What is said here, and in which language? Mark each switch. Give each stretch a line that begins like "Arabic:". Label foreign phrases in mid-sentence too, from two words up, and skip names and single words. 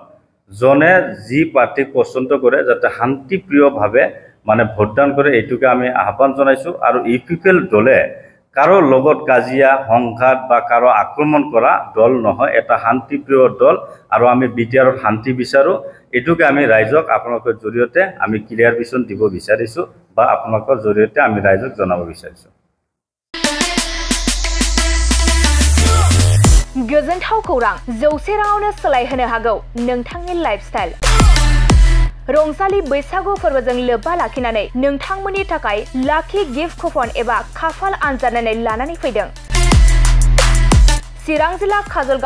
Assamese: জনে যি পাৰ্টিক পছন্দ কৰে যাতে শান্তিপ্ৰিয়ভাৱে মানে ভোটদান কৰে এইটোকে আমি আহ্বান জনাইছোঁ আৰু ইউপিপিএল দলে কাৰো লগত কাজিয়া সংঘাত বা কাৰো আক্ৰমণ কৰা দল নহয় এটা শান্তিপ্ৰিয় দল আৰু আমি বিটিআৰত শান্তি বিচাৰোঁ এইটোকে আমি ৰাইজক আপোনালোকৰ জৰিয়তে আমি ক্লিয়াৰিফিকেশ্যন দিব বিচাৰিছোঁ বা আপোনালোকৰ জৰিয়তে আমি ৰাইজক জনাব বিচাৰিছোঁ
Bodo: गोजोनथाव खौरां 100 राङावनो सोलायहोनो हागौ नोंथांनि लाइफस्टाइल रंजालि बैसागु फोरबोजों लोब्बा लाखिनानै नोंथांमोननि थाखाय लाखि गिफ्ट कुपन एबा खाफाल आनजादनानै लानानै फैदों चिरां जिल्ला काजलगाव